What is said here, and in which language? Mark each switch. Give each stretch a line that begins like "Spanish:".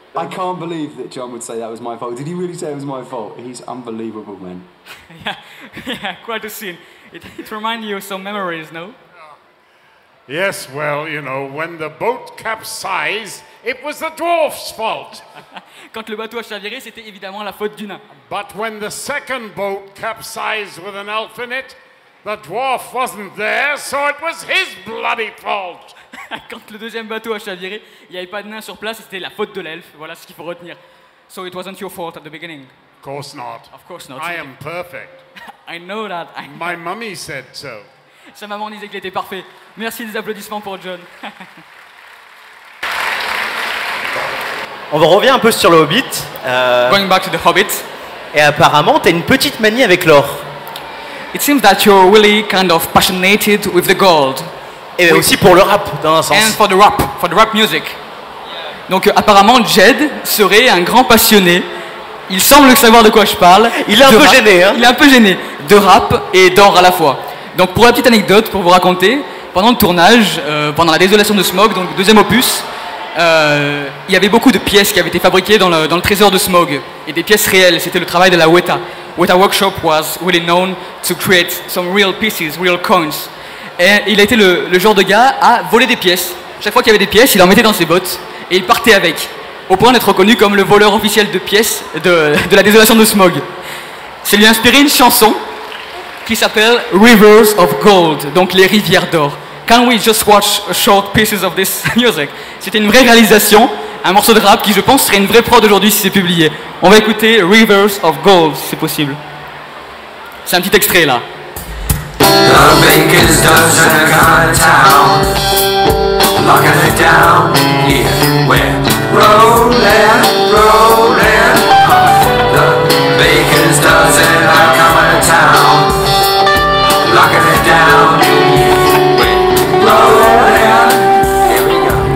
English: I can't believe that John would say that was my fault. Did he really say it was my fault? He's unbelievable, man. Yeah, quite a scene. It reminds you of some memories, no? Yes, well, you know, when the boat capsized, it was the dwarf's fault.
French: Quand le bateau a chaviré, c'était évidemment la faute du nain.
English: But when the second boat capsized with an elf in it, the dwarf wasn't there, so it was his bloody fault.
French: Quand le deuxième bateau a chaviré, il n'y avait pas de nain sur place, c'était la faute de l'elfe. Voilà ce qu'il faut retenir.
English: So it wasn't your fault at the beginning. Of course not. Of course not. I am perfect. I know that. My mummy said so.
French: Sa maman disait qu'il était parfait. Merci, des applaudissements pour John. On revient un peu sur le Hobbit.
English: Going back to the Hobbit.
French: Et apparemment, tu as une petite manie avec l'or.
English: It seems that you're really kind of passionated with the gold.
French: Et aussi pour le rap, dans un sens.
English: And for the rap music.
French: Donc apparemment, Jed serait un grand passionné. Il semble savoir de quoi je parle. Il est un peu gêné, hein. Il est un peu gêné de rap et d'or à la fois. Donc pour la petite anecdote, pour vous raconter, pendant le tournage, pendant la désolation de Smog, donc le deuxième opus, il y avait beaucoup de pièces qui avaient été fabriquées dans le trésor de Smog. Et des pièces réelles, c'était le travail de la Weta.
English: Weta Workshop was really known to create some real pieces, real coins.
French: Et il a été le genre de gars à voler des pièces. Chaque fois qu'il y avait des pièces, il en mettait dans ses bottes et il partait avec. Au point d'être reconnu comme le voleur officiel de pièces de la désolation de Smog. Ça lui a inspiré une chanson qui s'appelle Rivers of Gold, donc les rivières d'or.
English: Can we just watch a short pieces of this music?
French: C'était une vraie réalisation, un morceau de rap qui je pense serait une vraie prod aujourd'hui si c'est publié. On va écouter Rivers of Gold si c'est possible. C'est un petit extrait là.
English: The baker's dozen kind of town, locking it down, yeah, we're rolling, rolling. The baker's dozen kind of town, locking it down, yeah, we're rolling. Here we go.